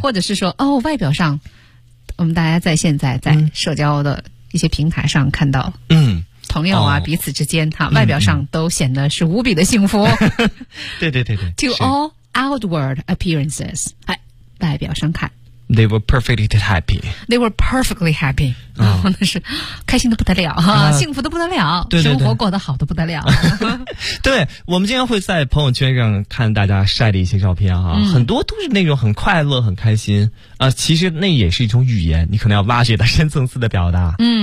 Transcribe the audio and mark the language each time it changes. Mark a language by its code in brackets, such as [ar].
[zh] 或者是说哦，外表上，我们大家在现在在社交的一些平台上看到，朋友啊，彼此之间哈，外表上都显得是无比的幸福。对对对对 [en] ，To all。 Outward appearances， [zh] 哎，外表上看 [en] ，They were perfectly happy. They were perfectly happy. [zh] 那是开心的不得了哈，幸福的不得了，对对对，生活过得好的不得了。对，我们经常会在朋友圈上看大家晒的一些照片哈，很多都是那种很快乐、很开心啊。其实那也是一种语言，你可能要挖掘到深层次的表达。